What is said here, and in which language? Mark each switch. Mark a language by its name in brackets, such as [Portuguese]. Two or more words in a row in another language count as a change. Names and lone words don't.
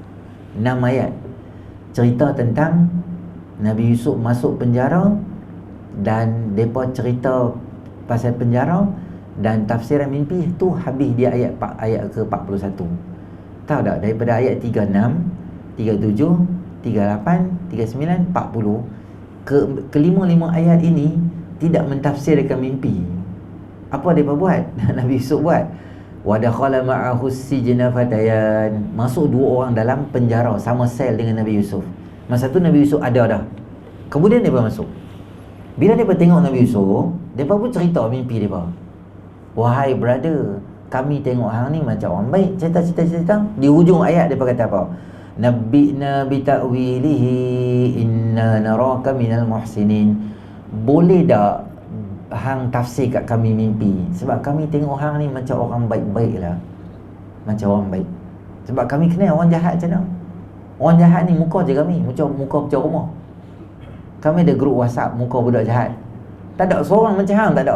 [Malay] 6 ayat cerita tentang Nabi Yusuf masuk penjara, dan mereka cerita pasal penjara, dan tafsiran mimpi tu habis dia ayat ke-41. Tahu tak, daripada ayat 36, 37, 38, 39, 40, kelima-lima ayat ini tidak mentafsirkan mimpi. Apa dia buat? Nabi Yusuf buat, [Arabic] ودخل معه السجن فتيان, [Malay] masuk dua orang dalam penjara sama sel dengan Nabi Yusuf. Masa tu Nabi Yusuf ada dah. Kemudian dia masuk. Bila dia tengok Nabi Yusuf, depa pun cerita mimpi depa. Wahai brother, kami tengok hang ni macam orang baik. Cerita. Di hujung ayat depa kata apa? [Arabic] نبئنا بتأويله إنا نراك من المحسنين. [Malay] Boleh tak hang tafsir kat kami mimpi? Sebab kami tengok hang ni macam orang baik-baik lah. Macam orang baik. Sebab kami kenal orang jahat macam mana. Orang jahat ni muka je kami, muka macam rumah. Kami ada grup WhatsApp muka budak jahat. Tak ada seorang macam hang, tak ada.